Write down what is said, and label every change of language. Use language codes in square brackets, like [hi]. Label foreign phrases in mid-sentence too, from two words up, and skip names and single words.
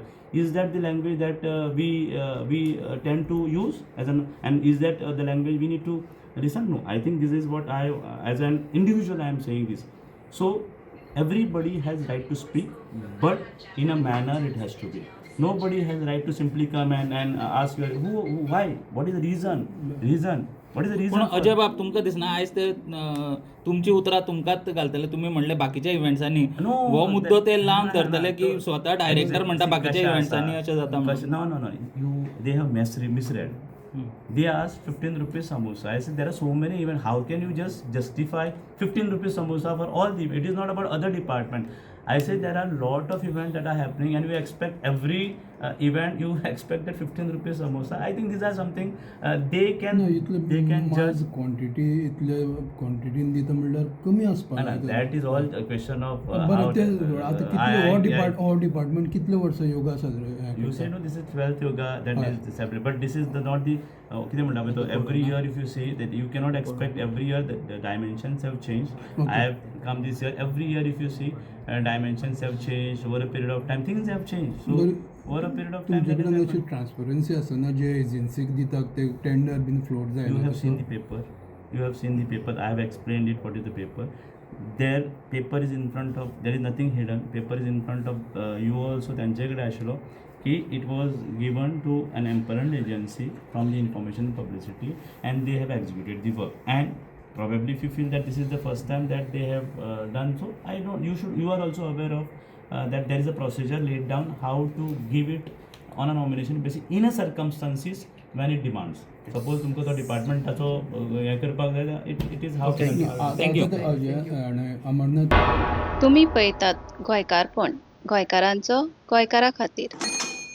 [en] Is that the language that we tend to use and is that the language we need to listen? No. I think this is what I, as an individual, I am saying this. So everybody has right to speak, but in a manner it has to be. Nobody has right to simply come and ask you why, what is the reason. what is the [kok] पूण [en] रिजन [kok] अजय बाब तुमकां दिसना आयज ते तुमची उतरां तुमकांच घालतले तुमी म्हणले बाकीच्या इव्हेंट्सांनी [en] No, [kok] हो मुद्दो ते [en] that- [kok] लावन ना, ना, धरतले ना, की तो- स्वता डायरेक्टर म्हणटा बाकीच्या इव्हेंट्सांनी अशें जाता म्हणून. [en] No. They have misread. They asked 15 rupees samosa. I said there are so many events. How can you just justify 15 rupees samosa for all the? It is not about other department. I said there are lot of events that are happening, and we expect every event you expect that 15 rupees samosa. I think these are something they can judge. [kok] क्वांटिटी इतले क्वांटिटीन दिता म्हणल्यार कमी आसपाक [en] And that is all a question of [kok] बरें ते आतां कितले हो डिपार्टमेंट कितले वर्सां योगा साजरे [en] You say no, this is 12th yoga, that is separate, but this is not the [kok] कितें म्हणटा पळय तो [en] every year if you see that you cannot expect every year the dimensions have changed. Okay. I have come this year, every year if you see dimensions have changed over a period of time, things have changed. So over a period of time [kok] तुमचे [en] that [kok] कडेन [en] is [kok] अशी [en] happened. [kok] ट्रान्सपरन्सी आसना जे एजन्सीक दितात ते टेंडर बीन फ्लोट [en] You [kok] जायना [en] have seen the paper. You have seen the paper. I have explained it. What is the paper? Their paper is in front of. There is nothing hidden. Paper is in front of you also. [kok] त्यांच्याकडे आशिल्लो की [en] it was given to an employment agency from the information publicity, and they have executed the work. And probably if you feel that this is the first time that they have done so, I don't. You are also aware of that there is a procedure laid down how to give it on a nomination basis in a circumstances when it demands. [kok] Suppose तुमको तो डिपार्टमेंटाचो हे करपाक जाय, [en] it is how. Thank you. [kok] अमरनाथ तुम्ही पळयतात गोंयकारपण गोंयकारांचो गोंयकारा खातीर.